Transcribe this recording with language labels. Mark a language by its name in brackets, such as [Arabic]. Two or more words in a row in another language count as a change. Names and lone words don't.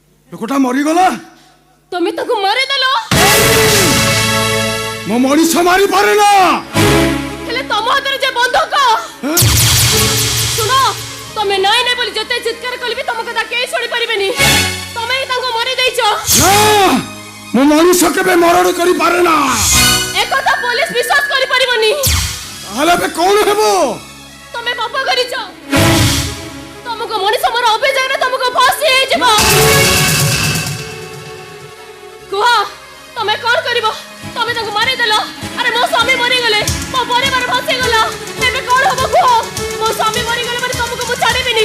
[Odia] ଲୋକଟା ମରିଗଲା। ତୁମେ ତାଙ୍କୁ ମାରି ଦେଲ ମୁଁ ମଣିଷ ମାରିପାରେ ନା। ହେଲେ ତମ ହାତରେ ଯେ ବନ୍ଧୁକ ଶୁଣ ତମେ ନାଇଁ ନାଇଁ ବୋଲି ଯେତେ ଚିତ୍କାର କଲିବି ତମ କଥା କେହି ଶୁଣି ପାରିବେନି। ତମେ ହିଁ ତାଙ୍କୁ ମାରି ଦେଇଛ। ନା ମୁଁ ମଣିଷ କେବେ ମରଣ କରିପାରେ ନା। ଏକଥା ପୁଲିସ ବିଶ୍ୱାସ କରି ପାରିବନି। ତାହେଲେ ଏବେ କଣ ହେବ? ତୁମେ ପାପ କରିଛ। ତମକୁ ମଣିଷ ମର ଅଭିଯୋଗରେ ତମକୁ ଫାଶୀ ହେଇଯିବ। କୁହ ତମେ କଣ କରିବ? ତମେ ତାଙ୍କୁ ମାରି ଦେଲ। ଆରେ ମୋ ସ୍ୱାମୀ ମରିଗଲେ ମୋ ପରିବାର ଫସି ଗଲା। ଏବେ କଣ ହବ କୁହ? ମୋ ସ୍ୱାମୀ ମରିଗଲେ ମାନେ ତମକୁ ମୁଁ ଛାଡ଼ିବିନି।